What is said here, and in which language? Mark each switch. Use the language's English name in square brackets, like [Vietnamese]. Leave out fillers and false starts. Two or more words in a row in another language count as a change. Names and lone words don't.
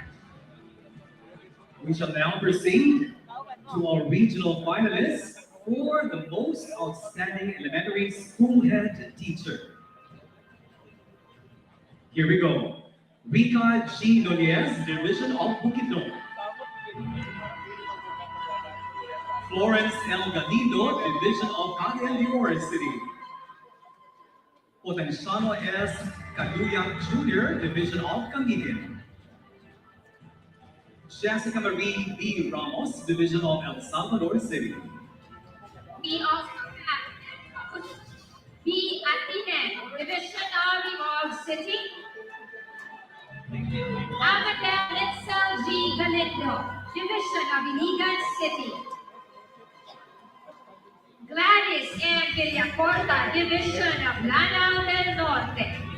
[English] We shall now proceed to our regional finalists for the most outstanding elementary school head teacher. Here we go. Rica G. Nunez, Division of Bukidnon. Florence L. Galindo, Division of Cagayan de Oro City. Potenciano S. Caduyan Jr., Division of Cagayan. Jessica Marie B. Ramos, Division of El Salvador City. We also have B. Atinen, Division of Imog City. Amadel Litzel G. Galindo, Division of Iligan City. Gladys M. Villacorta, Division of Lanao del Norte.